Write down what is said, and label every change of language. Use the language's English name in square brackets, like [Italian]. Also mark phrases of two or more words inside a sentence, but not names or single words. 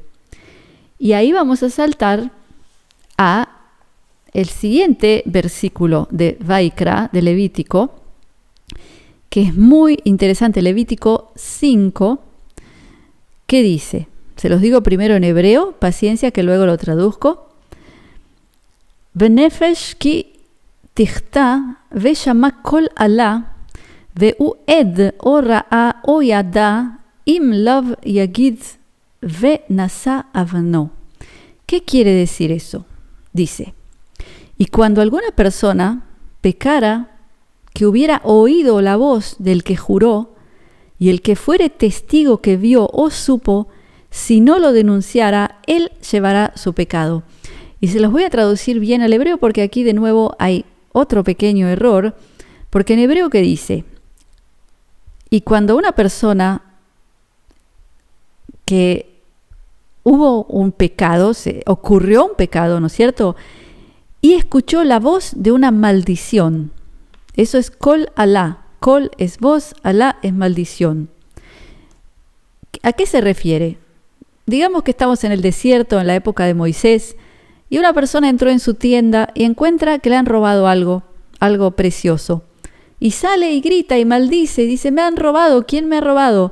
[Spanish] Y ahí vamos a saltar a el siguiente versículo de Vaikra, de Levítico, que es muy interesante, Levítico 5, que dice, se los digo primero en hebreo, paciencia que luego lo traduzco. [Hebrew] בנפש כי תחטא ושמעה קול אלה והוא עד או ראה או ידע אם לוא יגיד ונשא עונו. [Spanish] ¿Qué quiere decir eso? Dice, y cuando alguna persona pecara, que hubiera oído la voz del que juró, y el que fuere testigo que vio o supo, si no lo denunciara, él llevará su pecado. Y se los voy a traducir bien al hebreo porque aquí de nuevo hay otro pequeño error, porque en hebreo que dice, y cuando una persona que hubo un pecado, se ocurrió un pecado, ¿no es cierto?, y escuchó la voz de una maldición. Eso es [Hebrew] קול אלה. [Spanish] Kol es voz, alá es maldición. ¿A qué se refiere? Digamos que estamos en el desierto, en la época de Moisés, y una persona entró en su tienda y encuentra que le han robado algo precioso. Y sale y grita y maldice y dice, me han robado, ¿quién me ha robado?